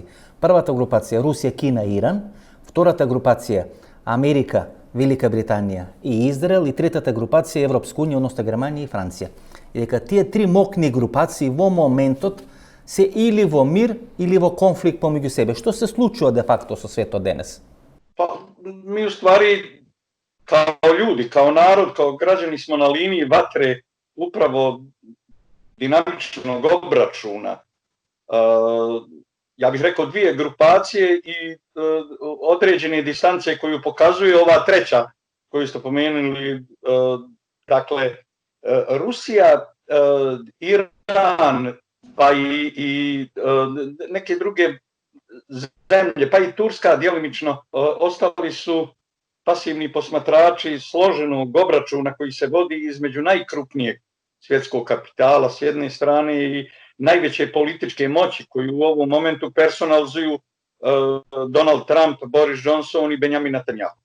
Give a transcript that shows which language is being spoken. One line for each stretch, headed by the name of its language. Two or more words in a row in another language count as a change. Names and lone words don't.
Macedonian: Првата групација Русија, Кина и Иран, втората групација Америка, Велика Британија и Израел и третата групација Европска унија, односно Германија и Франција. И дека тие 3 мокни групации во моментот се или во мир или во конфликт помеѓу себе. Што се случува де факто со светот денес?
Bosnian: Па, ми уствари као људи, као народ, као граđани смо на линiji ватре upravo dinamičnog obračuna. Ja bih rekao 2 grupacije i određene distance koju pokazuje ova treća koju ste pomenuli. Dakle, Rusija, Iran, pa i neke druge zemlje, pa i Turska djelimično, ostali su pasivni posmatrači složenog obračuna koji se vodi između najkrupnijeg svjetskog kapitala s jedne strane i najveće političke moći koju u ovom momentu personalizuju Donald Trump, Boris Johnson i Benjamin Netanyahu.